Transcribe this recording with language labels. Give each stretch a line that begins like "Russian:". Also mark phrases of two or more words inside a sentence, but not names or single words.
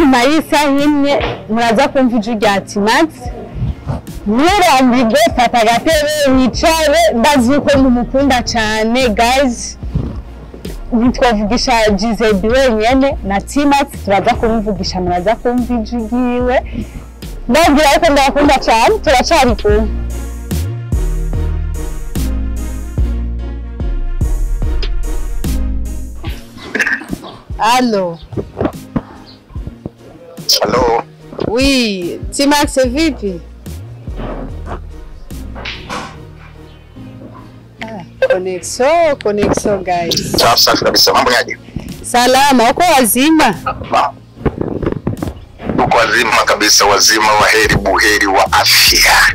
Rundi: nyuma y'isaha imwe muraza kumva ijwi rya T-Max Nurambirwe fata gatebe wicare ndazi uko mumukunda cyane guys nitwavugisha GZB wenyene na T-Max turaza kumuvugisha muraza kumva ijwi ryiwe ndabwira ko ndakunda cyane turacari kumwe Allô Allô
Swahili: Oui, T-Max vipi? Connexion guys. Safi kabisa, mambo yaje? Salama, uko wazima? Uko wazima kabisa, wazima wa heri buheri wa afya.